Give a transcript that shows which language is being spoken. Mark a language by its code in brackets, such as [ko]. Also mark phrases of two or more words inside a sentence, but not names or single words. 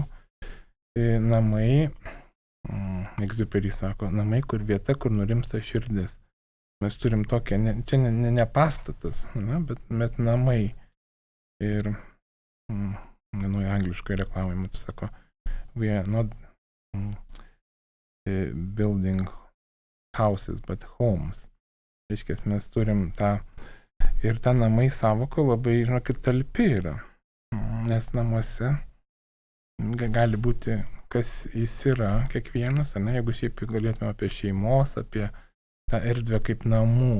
[lt] Namai, Egziuperis sako, namai, kur vieta, kur nurimsta širdis. Mes turim tokią, čia ne pastatas, bet namai. Ir vienoje angliškoje reklamoje matau, sako, [en] we are not building houses, but homes. [lt] Reiškia, mes turim tą, ir ta namai savoka labai, žinokit, talpi yra. Nes namuose gali būti, kas jis yra, kiekvienas, jeigu šiaip galėtume apie šeimos, apie tą erdvę kaip namų.